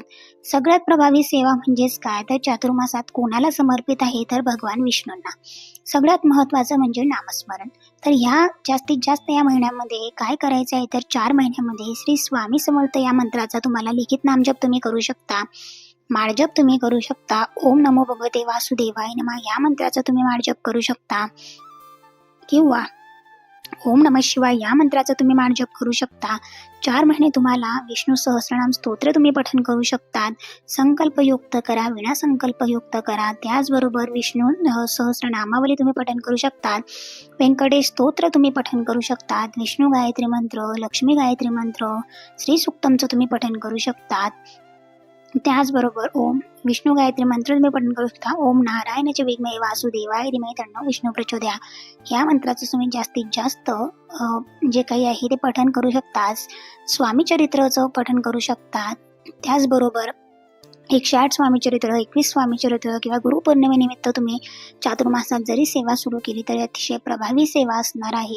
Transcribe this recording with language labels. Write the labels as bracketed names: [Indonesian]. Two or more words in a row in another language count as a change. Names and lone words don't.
[Marathi] सगळ्यात प्रभावी सेवा म्हणजेच काय तर चातुर्मासात कोणाला समर्पित आहे तर भगवान विष्णूंना. सगळ्यात महत्त्वाचं म्हणजे नामस्मरण. तर ह्या जास्तीत जास्त या महिन्यामध्ये काय करायचं आहे तर 4 महिन्यामध्ये श्री स्वामी समर्थ या मंत्राचा तुम्हाला लिखित नामजप तुम्ही करू शकता. माळजप तुम्ही करू शकता. [Sanskrit] ओम नमो भगवते वासुदेवाय नमः [Marathi] या मंत्राचा तुम्ही माळजप करू शकता किंवा [Sanskrit] ओम नमः शिवाय [Marathi] या मंत्राचा तुम्ही माळजप करू शकता. 4 महिने तुम्हाला विष्णू सहस्रनाम स्तोत्र तुम्ही पठण करू शकतात. संकल्पयुक्त करा, विनासंकल्पयुक्त करा. त्याचबरोबर विष्णू सहस्रनामावली तुम्ही पठण करू शकतात. व्यंकटेश स्तोत्र तुम्ही पठण करू शकतात. विष्णू गायत्री मंत्र, लक्ष्मी गायत्री मंत्र, श्री सूक्तमचं तुम्ही पठण करू शकतात. त्याचबरोबर ओम विष्णू गायत्री मंत्र तुम्ही पठण करू शकता. [Sanskrit] ओम नारायणाचे विद्महे वासुदेवाय धीमहि तन्नो विष्णू प्रचोदयात् [Marathi] या मंत्राचं तुम्ही जास्तीत जास्त जे काही आहे ते पठण करू शकता. स्वामी चरित्राचं पठण करू शकतात. त्याचबरोबर 108 स्वामी चरित्र, 21 स्वामी चरित्र किंवा गुरुपौर्णिमेनिमित्त तुम्ही चातुर्मासात जरी सेवा सुरू केली तरी अतिशय प्रभावी सेवा असणार आहे.